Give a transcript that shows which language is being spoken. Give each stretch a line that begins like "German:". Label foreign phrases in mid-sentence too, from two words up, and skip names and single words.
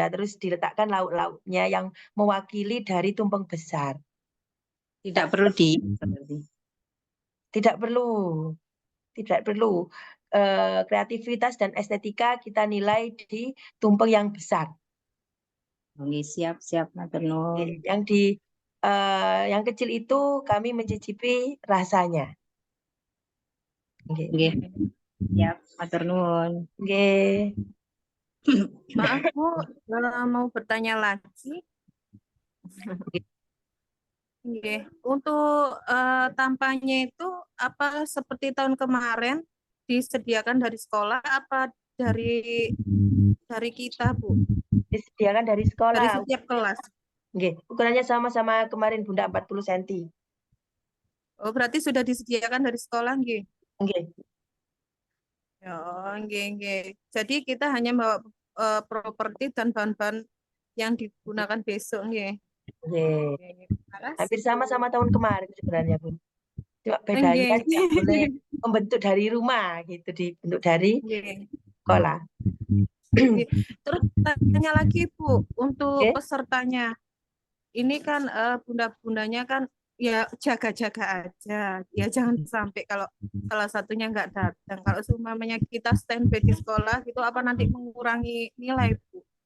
Indonesian: Terus diletakkan lauk-lauknya yang mewakili dari tumpeng besar. Tidak perlu berarti. Tidak perlu, tidak perlu. Kreativitas dan estetika kita nilai di tumpeng yang besar. Oke, siap
Javanese: matur nuwun.
Indonesian: Yang kecil itu kami mencicipi rasanya. Nggih.
Javanese: Nggih. Siap matur nuwun.
Indonesian: Nggih. Maaf Bu, mau bertanya lagi. Nggih. Untuk tampaknya itu apa seperti tahun kemarin disediakan dari sekolah apa dari kita Bu? Disediakan dari Dari sekolah. setiap kelas. Nggih, ukurannya sama-sama kemarin Bunda 40 cm. Oh, berarti sudah disediakan dari sekolah nggih. Nggih. Oh, nggih. Jadi kita hanya bawa properti dan bahan-bahan yang digunakan besok nggih. Nggih. Terima kasih, Hampir sama-sama Bu. tahun kemarin sebenarnya, Bu. Cuma bedanya Nggih. tidak boleh membentuk dari rumah gitu, dibentuk dari Nggih. sekolah. Nggih. Terus tanya lagi Bu, untuk Oke. pesertanya. Ini kan bunda-bundanya kan ya jaga-jaga aja. Ya jangan sampai kalau salah satunya nggak datang. Kalau seumpamanya kita standby di sekolah gitu apa nanti mengurangi nilai, Bu?